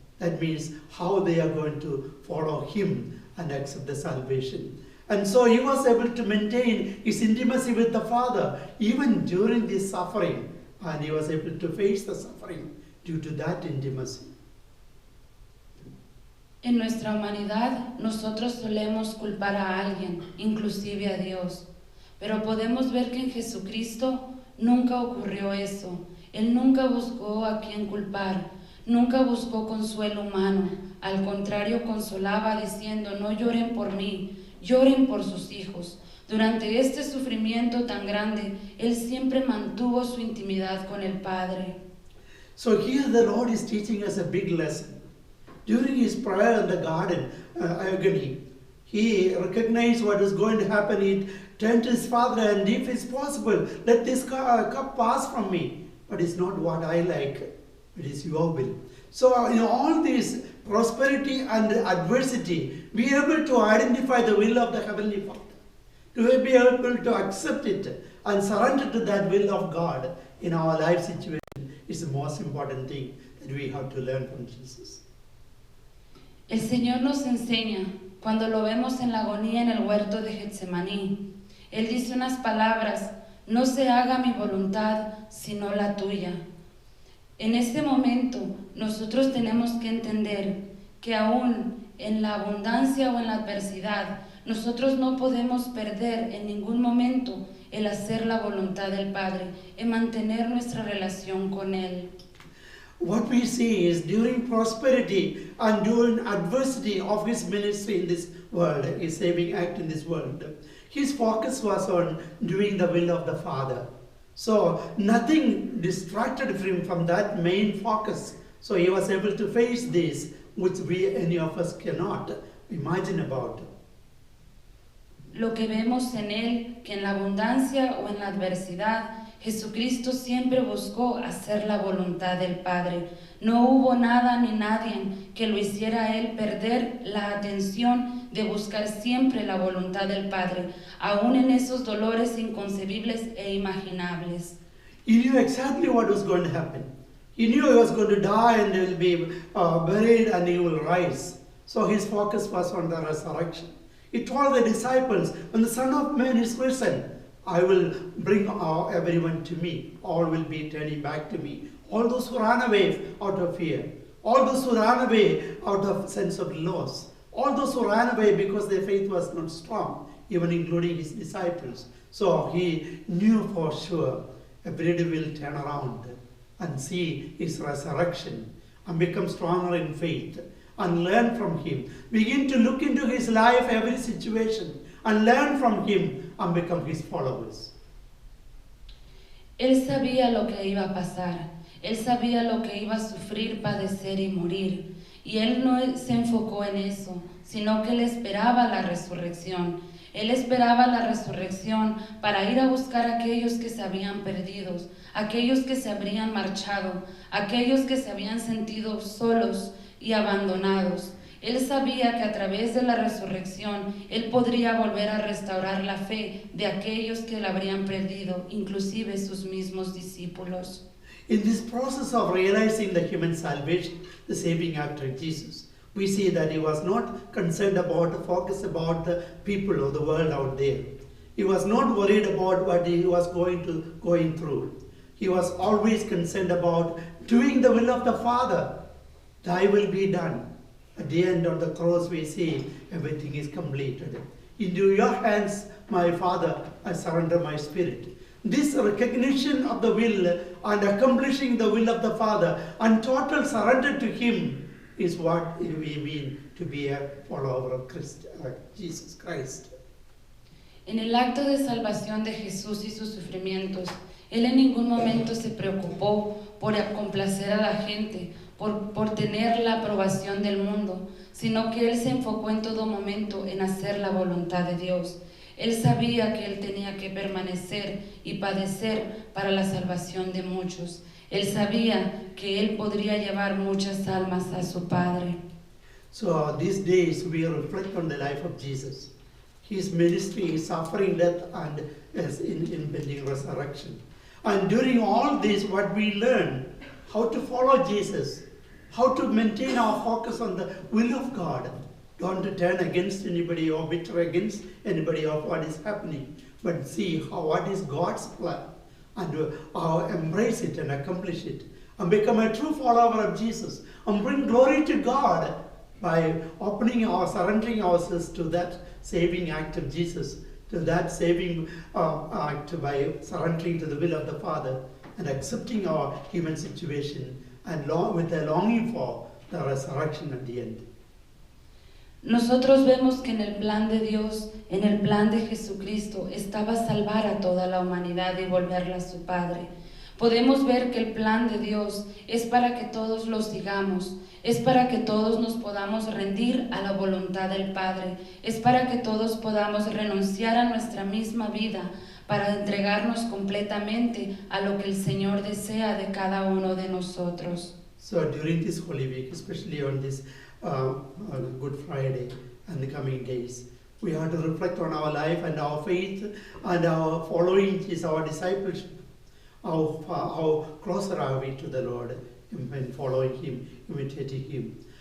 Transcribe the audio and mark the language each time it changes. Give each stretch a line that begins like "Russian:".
English: That means how they are going to follow him and accept the salvation. And so he was able to maintain his intimacy with the Father even during this suffering. And he was able to face the suffering due to that intimacy.
Spanish: En nuestra humanidad, nosotros solemos culpar a alguien, inclusive a Dios. Pero podemos ver que en Jesucristo nunca ocurrió eso. Él nunca buscó a quien culpar, nunca buscó consuelo humano. Al contrario, consolaba diciendo, no lloren por mí, lloren por sus hijos. Durante este sufrimiento tan grande, Él siempre mantuvo su intimidad con el Padre.
English: So here the Lord is teaching us a big lesson. During his prayer in the garden, agony, He recognized what was going to happen. He turned to his father, and if it's possible, let this cup pass from me. But it's not what I like, it is your will. So in all this prosperity and adversity, be able to identify the will of the Heavenly Father, to be able to accept it and surrender to that will of God in our life situation is the most important thing that we have to learn from Jesus.
Spanish: El Señor nos enseña, cuando lo vemos en la agonía en el huerto de Getsemaní, Él dice unas palabras: no se haga mi voluntad, sino la tuya. En este momento, nosotros tenemos que entender que aún en la abundancia o en la adversidad, nosotros no podemos perder en ningún momento el hacer la voluntad del Padre, en mantener nuestra relación con Él.
English: What we see is during prosperity and during adversity of his ministry in this world, his saving act in this world, his focus was on doing the will of the Father. So nothing distracted him from that main focus. So he was able to face this, which any of us cannot imagine about.
Spanish: Lo que vemos en Él, que en la abundancia o en la adversidad, Jesucristo siempre buscó hacer la voluntad del Padre. No hubo nada ni nadie que lo hiciera a Él perder la atención de buscar siempre la voluntad del Padre, aún en esos dolores inconcebibles e imaginables.
English: He knew exactly what was going to happen. He knew he was going to die and he will be buried and he will rise. So his focus was on the resurrection. He told the disciples, when the Son of Man is risen, I will bring everyone to me. All will be turning back to me. All those who ran away out of fear. All those who ran away out of sense of loss. All those who ran away because their faith was not strong, even including his disciples. So he knew for sure everybody will turn around and see his resurrection and become stronger in faith and learn from him. Begin to look into his life, every situation, and learn from him and become his followers.
Spanish: Él sabía lo que iba a pasar. Él sabía lo que iba a sufrir, padecer y morir. Y él no se enfocó en eso, sino que él esperaba la resurrección. Él esperaba la resurrección para ir a buscar a aquellos que se habían perdido, aquellos que se habrían marchado, aquellos que se habían sentido solos y abandonados. Él sabía que a través de la resurrección, Él podría volver a restaurar la fe de aquellos que la habrían perdido, inclusive sus mismos discípulos.
English: In this process of realizing the human salvation, the saving act of Jesus, we see that he was not concerned about, focused about the people of the world out there. He was not worried about what he was going through. He was always concerned about doing the will of the Father. Thy will be done. At the end of the cross we see everything is completed. Into your hands, my Father, I surrender my spirit. This recognition of the will and accomplishing the will of the Father and total surrender to Him is what we mean to be a follower of Jesus Christ.
Spanish: En el acto de salvación de Jesús y sus sufrimientos, Él en ningún momento se preocupó por complacer a la gente, por tener la aprobación del mundo, sino que Él se enfocó en todo momento en hacer la voluntad de Dios. Él sabía que Él tenía que permanecer y padecer para la salvación de muchos. Él sabía que Él podría llevar muchas almas a su Padre.
English: So these days we reflect on the life of Jesus. His ministry, his suffering, death, and his impending resurrection. And during all this, what we learn, how to follow Jesus, how to maintain our focus on the will of God. Don't turn against anybody or bitter against anybody of what is happening, but see what is God's plan and embrace it and accomplish it and become a true follower of Jesus and bring glory to God by surrendering ourselves to that saving act of Jesus, to that saving act by surrendering to the will of the Father and accepting our human situation and with a longing for the resurrection at the end.
Spanish: Nosotros vemos que en el plan de Dios, en el plan de Jesucristo, estaba salvar a toda la humanidad y volverla a su Padre. podemos ver que el plan de Dios es para que todos lo sigamos, es para que todos nos podamos rendir a la voluntad del Padre, es para que todos podamos renunciar a nuestra misma vida para entregarnos completamente a lo que el Señor desea de cada uno de nosotros.
English: So during this Holy Week, especially on this on Good Friday and the coming days, we have to reflect on our life and our faith and our following is our discipleship. How closer are we to the Lord in following Him, imitating Him?